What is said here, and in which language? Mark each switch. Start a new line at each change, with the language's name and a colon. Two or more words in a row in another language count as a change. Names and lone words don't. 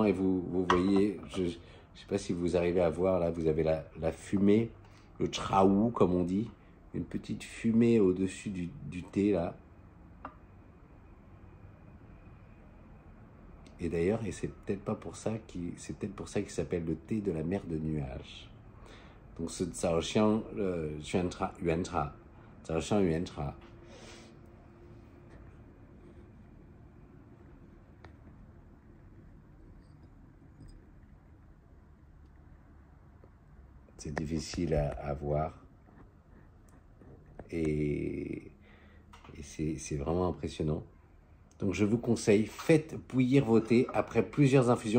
French: Et vous voyez, je ne sais pas si vous arrivez à voir, là, vous avez la fumée, le traou comme on dit, une petite fumée au-dessus du thé là. Et d'ailleurs, et c'est peut-être pour ça qu'il s'appelle le thé de la mer de nuages. donc
Chinese: 是早香原茶，早香原茶。
French: C'est difficile à voir et c'est vraiment impressionnant. Donc je vous conseille, faites bouillir vos thés après plusieurs infusions.